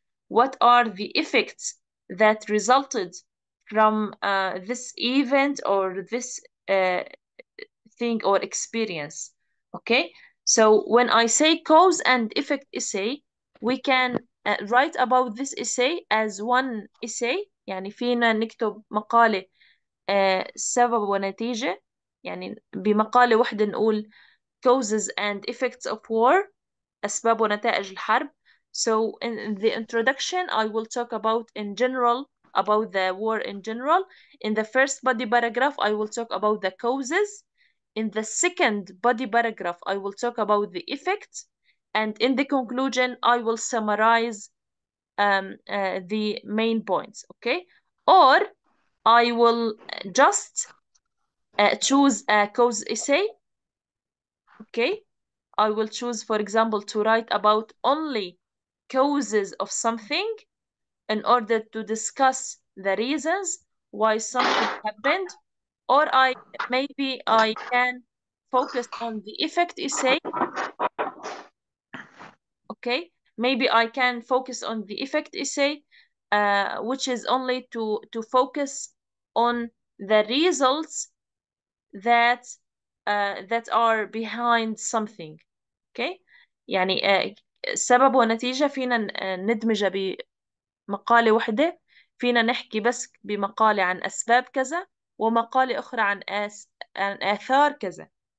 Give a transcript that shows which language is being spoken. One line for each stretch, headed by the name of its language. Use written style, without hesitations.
English: What are the effects that resulted from this event or this thing or experience? Okay, so when I say cause and effect essay, we can write about this essay as one essay.
Arabic: يعني فينا نكتب مقالة سبب ونتيجة، يعني بمقالة واحدة نقول
English: causes and effects of war،
Arabic: أسباب ونتائج الحرب.
English: So in the introduction, I will talk about in general about the war in general. In the first body paragraph, I will talk about the causes. In the second body paragraph, I will talk about the effects. And in the conclusion, I will summarize the main points, okay? Or I will just choose a cause essay, okay? I will choose, for example, to write about only causes of something in order to discuss the reasons why something happened. Or maybe I can focus on the effect essay. Okay, maybe I can focus on the effect essay, which is only to focus on the results that that are behind something.
Arabic: Okay, يعني سبب ونتيجة فينا ندمجها بمقالة واحدة، فينا نحكي بس بمقالة عن أسباب كذا ومقالة أخرى عن آثار كذا.